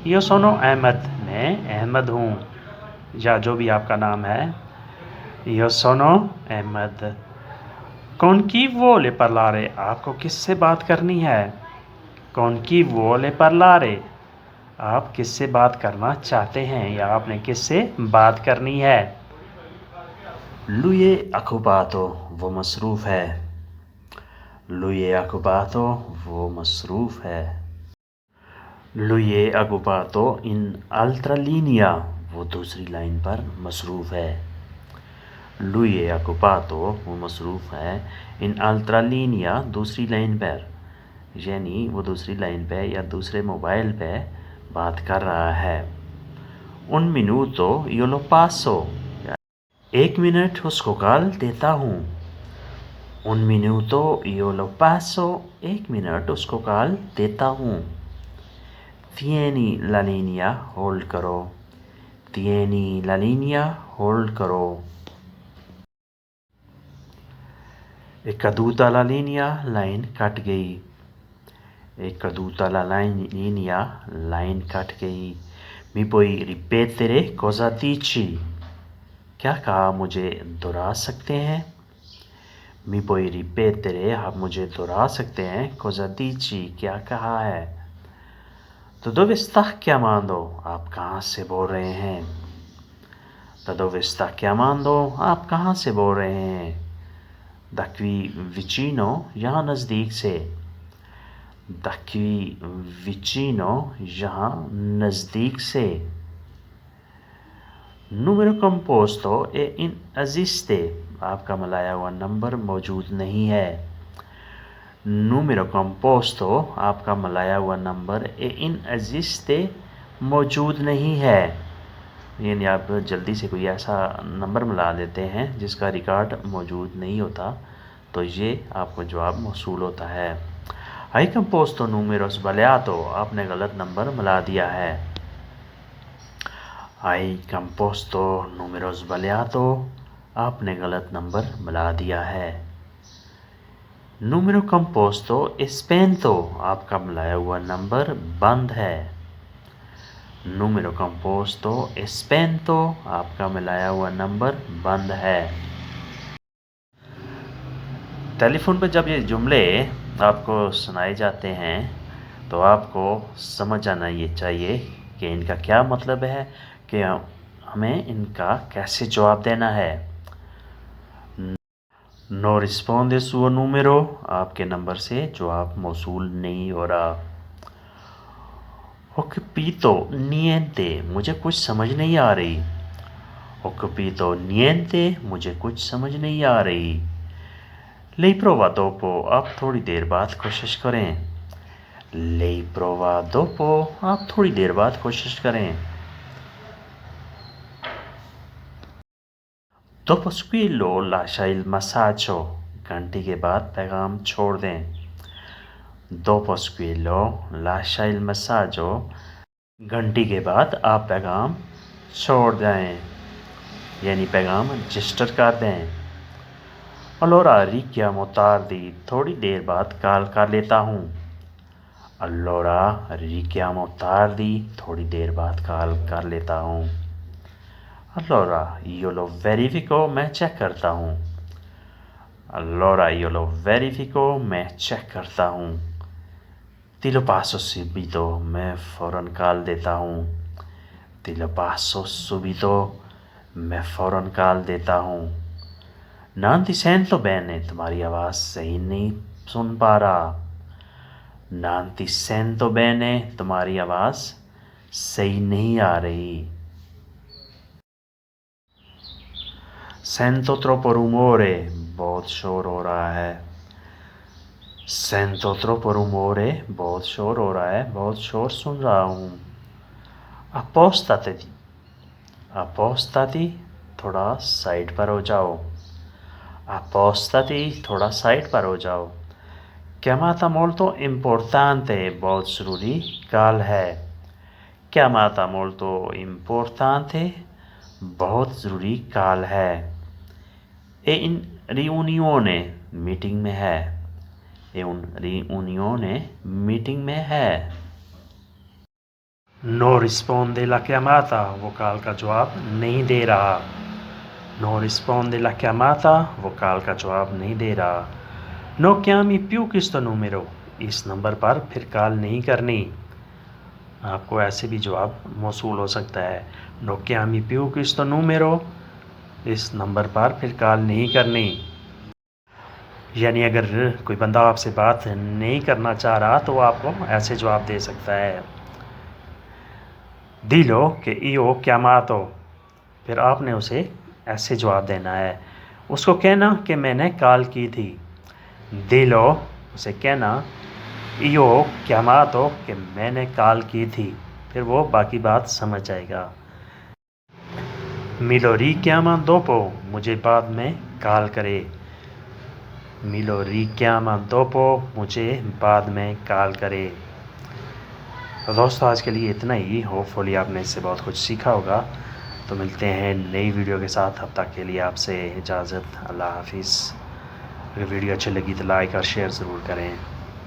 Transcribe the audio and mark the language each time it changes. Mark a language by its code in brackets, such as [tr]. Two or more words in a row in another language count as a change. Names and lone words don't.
[it] Io sono Ahmed, [ur] میں احمد ہوں، یا جو بھی آپ کا نام ہے. [it] Io sono Ahmed. Con chi vuole parlare, [ur] آپ کو کس سے بات کرنی ہے. [it] Con chi vuole parlare, [ur] آپ کس سے بات کرنا چاہتے ہیں یا آپ نے کس سے بات کرنی ہے. [it] Lui è occupato, [ur] وہ مصروف ہے. [it] Lui è occupato, [ur] وہ مصروف ہے. [it] Lui è occupato in altra linea, [ur] وہ دوسری لائن پر مصروف ہے. [it] Lui è occupato, [ur] وہ مصروف ہے. [it] in altra linea, [ur] دوسری لائن پر، یعنی وہ دوسری لائن پہ یا دوسرے موبائل پہ بات کر رہا ہے. [it] Un minuto io lo passo, [ur] 1 منٹ اس کو کال دیتا ہوں. [it] Un minuto io lo passo, [ur] 1 منٹ اس کو کال دیتا ہوں. [it] Tieni la linea, [ur] ہولڈ کرو. [it] Tieni la linea, [ur] ہولڈ کرو. [it] È caduta la linea, [ur] لائن کٹ گئی. [it] È caduta la linea, [ur] لائن کٹ گئی. [it] Mi puoi ripetere cosa dici? [ur] کیا کہا، مجھے دہرا سکتے ہیں. [it] Mi puoi ripetere, [ur] آپ مجھے دہرا سکتے ہیں. [it] Cosa dici, [ur] کیا کہا ہے۔ تو [it] dove sta chiamando, [ur] آپ کہاں سے بول رہے ہیں. [it] Da dove sta chiamando, [ur] آپ کہاں سے بول رہے ہیں. [it] Da qui vicino, [ur] یہاں نزدیک سے. [it] Da qui vicino, [ur] یہاں نزدیک سے. [it] Numero composto e inesiste, [ur] آپ کا ملایا ہوا نمبر موجود نہیں ہے. [it] Numero composto, [ur] آپ کا ملایا ہوا نمبر [it] e inesiste, [ur] موجود نہیں ہے. یعنی آپ جلدی سے کوئی ایسا نمبر ملا دیتے ہیں جس کا ریکارڈ موجود نہیں ہوتا، تو یہ آپ کو جواب موصول ہوتا ہے. [it] Hai composto numero sbagliato, [ur] آپ نے غلط نمبر ملا دیا ہے. [it] Hai composto numero sbagliato, [ur] آپ نے غلط نمبر ملا دیا ہے. [it] Numero composto è spento, [ur] آپ کا ملایا ہوا نمبر بند ہے. [it] Numero composto è spento, [ur] آپ کا ملایا ہوا نمبر بند ہے. ٹیلیفون پر جب یہ جملے آپ کو سنائے جاتے ہیں تو آپ کو سمجھ آنا یہ چاہیے کہ ان کا کیا مطلب ہے، کہ ہمیں ان کا کیسے جواب دینا ہے. [it] No risponde suo numero, [ur] آپ کے نمبر سے جواب موصول نہیں ہو رہا. [it] Ho capito niente, [ur] مجھے کچھ سمجھ نہیں آ رہی. [it] Ho capito niente, [ur] مجھے کچھ سمجھ نہیں آ رہی. [it] Lei prova dopo, [ur] آپ تھوڑی دیر بعد کوشش کریں. [it] Lei prova dopo, [ur] آپ تھوڑی دیر بعد کوشش کریں. [it] Dopo squillo lascia il messaggio, [ur] گھنٹی کے بعد پیغام چھوڑ دیں. [it] Dopo squillo lascia il messaggio, [ur] گھنٹی کے بعد آپ پیغام چھوڑ دیں، یعنی پیغام رجسٹر کر دیں. [it] Allora richiamo tardi, [ur] تھوڑی دیر بعد کال کر لیتا ہوں. [it] Allora richiamo tardi, [ur] تھوڑی دیر بعد کال کر لیتا ہوں. [it] Allora io lo verifico, [ur] میں چیک کرتا ہوں. [it] Allora io lo verifico, [ur] میں چیک کرتا ہوں. [it] Ti lo passo subito, [ur] میں فوراً کال دیتا ہوں. [it] Ti lo passo subito, [ur] میں فوراً کال دیتا ہوں. [it] Non ti sento bene, [ur] تمہاری آواز صحیح نہیں سن پا رہا. [it] Non ti sento bene, [ur] تمہاری آواز صحیح نہیں آ رہی. [it] Sento troppo rumore, [ur] بہت شور ہو رہا ہے. [it] Sento troppo rumore, [ur] بہت شور ہو رہا ہے، بہت شور سن رہا ہوں. [it] Appostati, appostati, [ur] تھوڑا سائیڈ پر ہو جاؤ. Appostati، تھوڑا سائیڈ پر ہو جاؤ. [it] Chiamata molto importante, [ur] بہت ضروری کال ہے. [it] Chiamata molto importante, [ur] بہت ضروری کال ہے. [it] E in riunione, [ur] میٹنگ میں ہے. [it] E un riunione, [ur] میٹنگ میں ہے. [it] No risponde la chiamata, [ur] وہ کال کا جواب نہیں دے رہا. [it] No risponde la chiamata, [ur] وہ کال کا جواب نہیں دے رہا. [it] No chiami più questo numero, [ur] اس نمبر پر پھر کال نہیں کرنی. آپ کو ایسے بھی جواب موصول ہو سکتا ہے. [it] No chiami più questo numero, [ur] اس نمبر پر پھر کال نہیں کرنی. یعنی اگر کوئی بندہ آپ سے بات نہیں کرنا چاہ رہا تو وہ آپ کو ایسے جواب دے سکتا ہے. [it] Dillo che io ho chiamato, [ur] پھر آپ نے اسے ایسے جواب دینا ہے. اس کو کہنا کہ میں نے کال کی تھی. [it] Dillo, [ur] اسے کہنا [it] io ho chiamato, [ur] کہ میں نے کال کی تھی. پھر وہ باقی بات سمجھ جائے گا. [it] Me lo richiama dopo, [ur] مجھے بعد میں کال کرے. [it] Me lo richiama dopo, [ur] مجھے بعد میں کال کرے. تو دوستو آج کے لیے اتنا ہی. ہوپفلی آپ نے اس سے بہت کچھ سیکھا ہوگا۔ تو ملتے ہیں نئی ویڈیو کے ساتھ. اب تک کے لیے آپ سے اجازت۔ اللہ حافظ. اگر ویڈیو اچھی لگی تو لائک اور شیئر ضرور کریں.